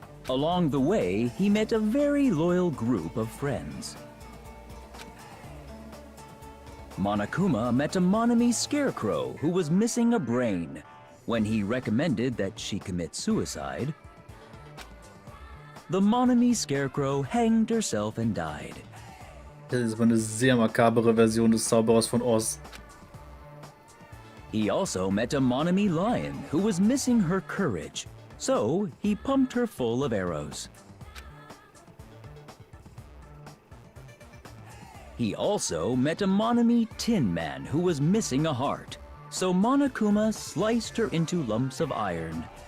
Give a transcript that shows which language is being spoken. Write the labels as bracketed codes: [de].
[en] Along the way, he met a very loyal group of friends. Monokuma met a Monomi scarecrow who was missing a brain. When he recommended that she commit suicide, the Monomi scarecrow hanged herself and died. [de] Das ist aber eine sehr makabere Version des Zauberers von Oz. [en] He also met a Monomi lion who was missing her courage, so he pumped her full of arrows. He also met a Monomi tin man who was missing a heart, so Monokuma sliced her into lumps of iron.